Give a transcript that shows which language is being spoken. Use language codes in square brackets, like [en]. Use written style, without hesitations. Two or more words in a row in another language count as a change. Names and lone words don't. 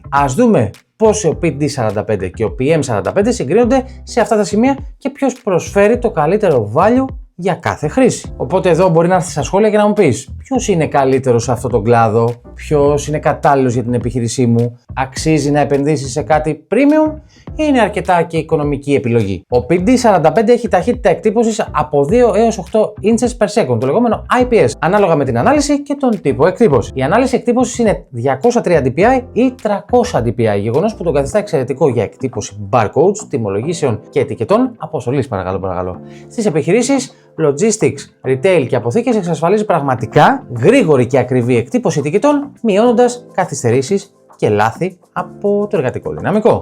[el] Ας δούμε πώς ο PD45 και ο PM45 συγκρίνονται σε αυτά τα σημεία και ποιος προσφέρει το καλύτερο value για κάθε χρήση. Οπότε εδώ μπορεί να έρθει στα σχόλια και να μου πεις ποιος είναι καλύτερος σε αυτόν τον κλάδο, ποιος είναι κατάλληλος για την επιχείρησή μου, αξίζει να επενδύσεις σε κάτι premium ή είναι αρκετά και οικονομική επιλογή. Ο PD45 έχει ταχύτητα εκτύπωσης από 2 έως 8 [en] inches per second, [el] το λεγόμενο IPS, ανάλογα με την ανάλυση και τον τύπο εκτύπωση. Η ανάλυση εκτύπωσης είναι 203 dpi ή 300 dpi, γεγονός που τον καθιστά εξαιρετικό για εκτύπωση barcodes, τιμολογήσεων και ετικετών αποστολής παρακαλώ. Στις επιχειρήσεις, [en] logistics, retail [el] και αποθήκες εξασφαλίζει πραγματικά γρήγορη και ακριβή εκτύπωση ετικετών, μειώνοντας καθυστερήσεις και λάθη από το εργατικό δυναμικό.